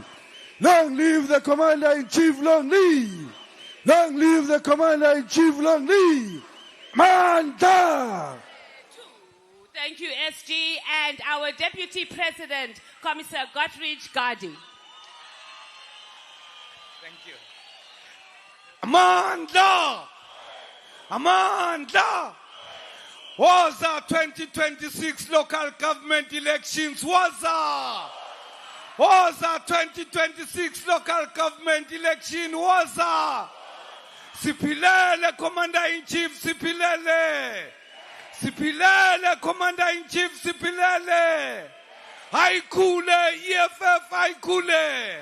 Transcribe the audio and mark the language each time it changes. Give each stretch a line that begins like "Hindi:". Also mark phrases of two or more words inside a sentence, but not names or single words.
English: Long live the Commander-in-Chief, long live! Long live the Commander-in-Chief, long live! Amanda! Thank you, SG, and our Deputy President, Commissar Gottfried Gardi. Thank you. Amanda! Amanda! Waza 2026 local government elections. Waza! Waza 2026 local government election. Waza! Sipilele, Commander-in-Chief, Sipilele! Sipilele, Commander-in-Chief, Sipilele! Haikule, EFF, Haikule!